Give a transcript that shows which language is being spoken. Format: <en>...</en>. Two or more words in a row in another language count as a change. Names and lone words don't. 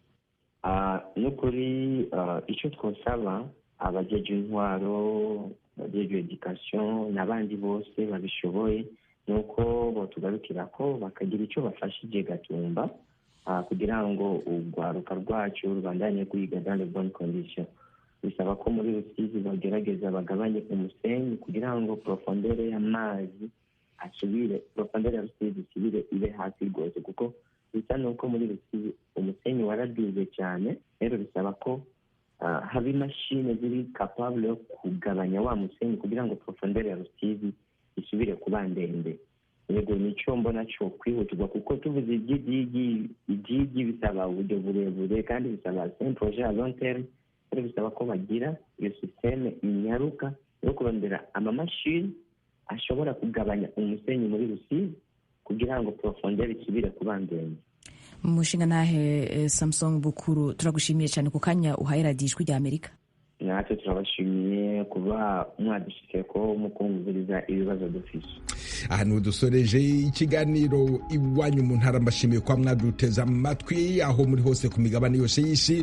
<rn>Nukuri icyo twosaba abajejwe intwaro abajejwe education n'abandi bose babishoboye nuko botugarukira ko bakagira icyo bafashije Gatumba kugira ngo urwaruka rwacu rubandanye kwiga</rn> <fr>dans les bonnes conditions.</fr> <rn>Bisaba ko muri Rusizi bagerageza bagabanye umusenyi kugira ngo profondere y'amazi profondere ya Rusizi isubire ibe hasi rwose, kuko bisa nuko muri Rusizi umusenyi waraduze cyane. Rero bisaba ko haba imashini ziri capable yo kugabanya wa musenyi kugira ngo profondere ya Rusizi isubire kuba ndende. Yego nicyo mbona cyo kwihutirwa, kuko tuvuze ibyigi bisaba uburyo burebure kandi bisaba</rn> <fr>un projet à long terme.</fr> <rn>Rero bisaba ko bagira iyo systeme inyaruka yo kurondera amamashini ashobora kugabanya umusenyi muri Rusizi kugira ngo profondere isubire kuba ndende. Mushinga nahe Samson Bukuru, turagushimiye cyane ku kanya uhaye radiyo Ijwi rya Amerika. Natwe turabashimiye kuba mwadushikiye ko mukunguriza ibibazo dufise. Aha ni dusoreje ikiganiro Iwanyu mu Ntara. Mbashimiye kwa mwaduteza amatwi aho muri hose ku migabane yose y'isi.</rn>